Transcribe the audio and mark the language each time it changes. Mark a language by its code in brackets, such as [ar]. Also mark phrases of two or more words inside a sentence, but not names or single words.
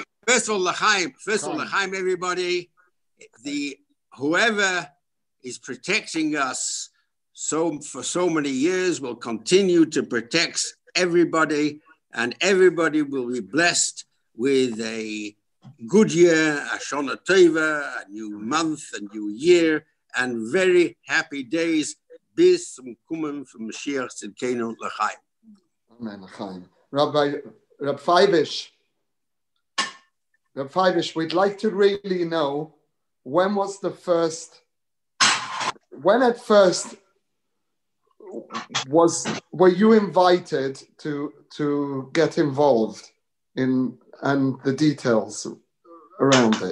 [en] First of all, L'chaim, everybody. Whoever is protecting us for so many years will continue to protect everybody, and everybody will be blessed with a good year, a [he] שנה טובה, [en] a new month, a new year, and very happy days. [de] bis zum Kommen von [he] משיח צדקנו לחיים. אמן, לחיים. [en] Rabbi Fievish, we'd like to really know when at first were you invited to get involved in and the details around it?